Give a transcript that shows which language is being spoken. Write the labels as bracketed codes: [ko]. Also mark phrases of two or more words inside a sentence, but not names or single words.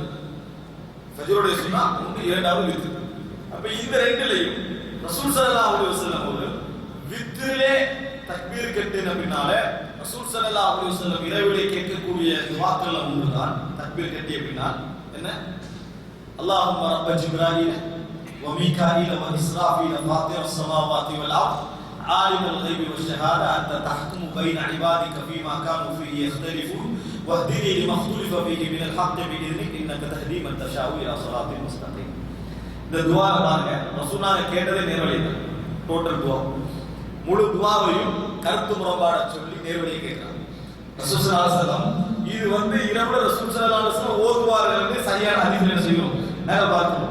[ta] ஃபஜ்ருடைய சுன்னா ஒன்று, இரண்டாவது வித்ர். அப்ப இந்த ரெண்டுலயும் ரசூல் [ar] صلى الله عليه وسلم [ta] அவர்கள் வித்ரிலே தக்பீர் கட்டின பின்னால ரசூல் [ar] صلى الله عليه وسلم [ta] இரவிலே கேட்கக்கூடிய துஆக்கள் ஒன்றுதான் தக்பீர் கட்டிய பின்னால் என்ன? [ar] اللهم رب جبرائيل وميكائيل وإسرافيل فاطر السماوات والأرض عالم الغيب والشهادة أنت تحكم بين عبادك فيما كانوا فيه يختلفون واهدني لما اختلف فيه من الحق بإذنك إنك تهدي من تشاء إلى صراط مستقيم. [ta] இந்த துஆ பாருங்க, ரசூலுல்லாஹ் கேட்டதே நேர்வழியில டோட்டல் துஆ, முழு துஆவையும் கருத்து முரண்பாட சொல்லி நேர்வழியை கேட்கிறாங்க ரசூல் [ar] صلى الله عليه وسلم. [ta] இது இரவுல ரசூல் [ar] صلى الله عليه وسلم [ta] ஓதுவார்கள் சரியான ஹதீஸ்ல என்ன செய்யும் நேர பார்க்கணும்.